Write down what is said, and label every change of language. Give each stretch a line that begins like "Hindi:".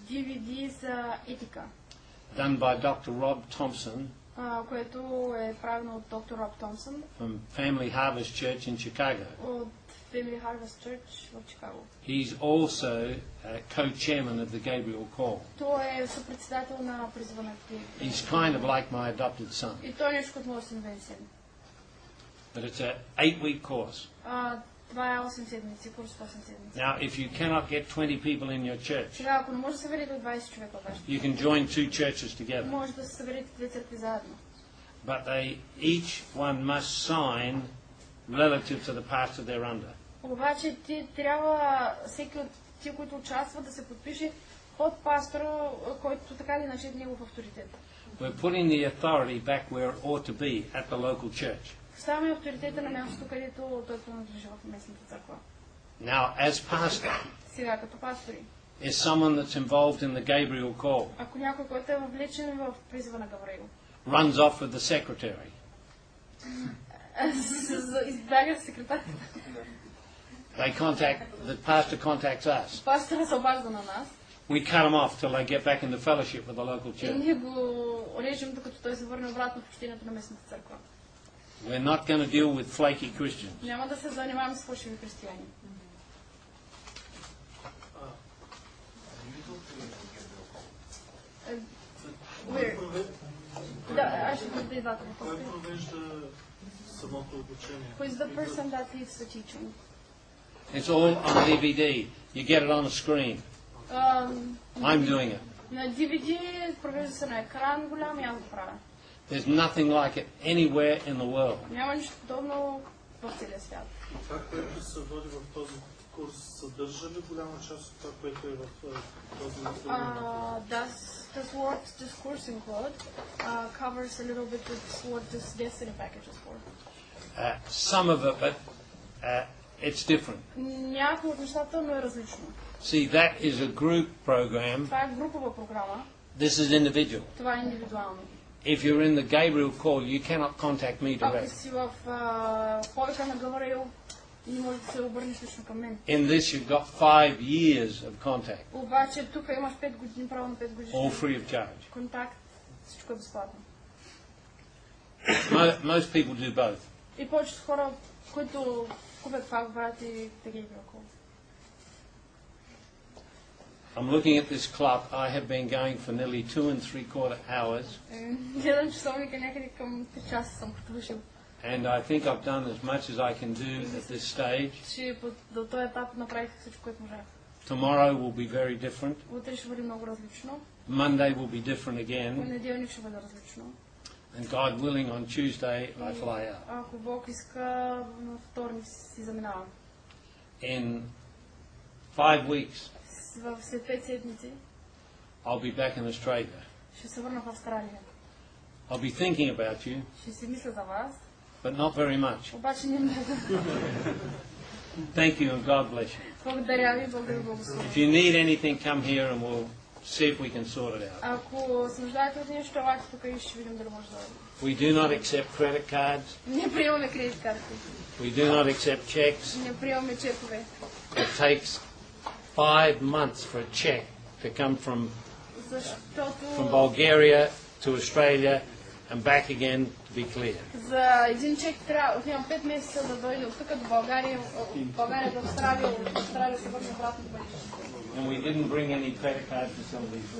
Bulgarian: DVD за етика.
English: Done by Dr. Rob Thompson.
Bulgarian: Което е правено от доктор Роб Томпсън.
English: From Family Harvest Church in Chicago.
Bulgarian: От Family Harvest Church в Чикаго.
English: He's also co-chairman of the Gabriel Call.
Bulgarian: Той е съпредседател на призива на Gabriel.
English: He's kind of like my adopted son.
Bulgarian: И той е нещо като моят синовен син.
English: But it's an 8-week course.
Bulgarian: Това е 8 седмици, курс 8 седмици.
English: Now, if you cannot get 20 people in your church,
Bulgarian: Сега, ако не може да съберете 20 човека в вашата,
English: you can join 2 churches together.
Bulgarian: може да се съберете 2 църкви заедно.
English: But each one must sign relative to the pastor they're under.
Bulgarian: Обаче ти трябва всеки от тия, които участват, да се подпише под пастора, който така или иначе е негов авторитет.
English: We're putting the authority back where it ought to be, at the local church.
Bulgarian: Поставяме авторитета на мястото, където той принадлежи в местната църква.
English: Now, as pastor,
Bulgarian: Сега като пастори,
English: is someone that's involved in the Gabriel call,
Bulgarian: ако някой, който е въвлечен в призива на Гавриил,
English: runs off with the secretary,
Bulgarian: избяга секретар,
English: the pastor contacts us.
Bulgarian: пастора се обажда на нас,
English: We cut them off till they get back into fellowship with the local
Bulgarian: и
English: church.
Bulgarian: ние го режем, докато той се върне обратно в общението на местната църква.
English: We're not going to deal with flaky Christians.
Bulgarian: Няма да се занимаваме с фалшиви християни. Да, аз ще бъде и двата въпроса. Кой провежда самото обучение?
English: Who is the person that leads the teaching? It's all on DVD. You get it on a screen. I'm doing it.
Bulgarian: На DVD провежда се на екран голям и аз го правя.
English: There's nothing like it anywhere in the world.
Bulgarian: Няма нищо подобно в целия свят. Това, което се води в този курс, съдържа ли голяма част от това, което е в този материал?
English: Does what this course include covers a little bit of what this destiny package is for? Some of it, but it's different.
Bulgarian: Някои от нещата, но е различно.
English: See, that is a group program.
Bulgarian: Това е групова програма.
English: This is individual.
Bulgarian: Това е индивидуално.
English: If you're in the Gabriel call, you cannot contact me
Bulgarian: Ако
English: direct.
Bulgarian: си в повека на Гавриил, не можеш да се обърнеш лично към мен.
English: In this, you've got 5 years of contact,
Bulgarian: Обаче тук имаш 5 години, право на 5 години.
English: all free of charge.
Bulgarian: Контакт, всичко е безплатно.
English: Most people do both.
Bulgarian: И повечето хора, които купят това, го правят и да ги около.
English: I'm looking at this clock. I have been going for nearly 2 3/4 hours.
Bulgarian: Гледам часовника някъде към 3 часа съм продължил.
English: And I think I've done as much as I can do at this stage.
Bulgarian: Че до този етап направих всичко, което можах.
English: Tomorrow will be very different.
Bulgarian: Утре ще бъде много различно.
English: Monday will be different again.
Bulgarian: Понеделник ще бъде различно.
English: And God willing, on Tuesday I fly out.
Bulgarian: Ако Бог иска, на вторник си заминавам.
English: In 5 weeks,
Bulgarian: След 5 седмици
English: I'll be back in Australia.
Bulgarian: ще се върна в Австралия.
English: I'll be thinking about you,
Bulgarian: Ще си мисля за вас,
English: but not very much.
Bulgarian: обаче не много.
English: Thank you and God bless you.
Bulgarian: Благодаря ви, Бог да ви благослови.
English: If you need anything, come here and we'll see if we can sort it out.
Bulgarian: Ако се нуждаете от нещо, елате тук и ще видим дали може да...
English: We do not accept credit cards.
Bulgarian: Не приемаме кредит карти.
English: We do not accept checks.
Bulgarian: Не приемаме чекове.
English: It takes 5 months for a check to come from
Bulgarian: Защото...
English: Bulgaria to Australia, and back again to be clear.
Bulgarian: За един чек трябва отивам 5 месеца да дойде от тук до България, от България до Австралия, от Австралия се върне обратно в Бъдище.
English: And we didn't bring any credit card facilities with us.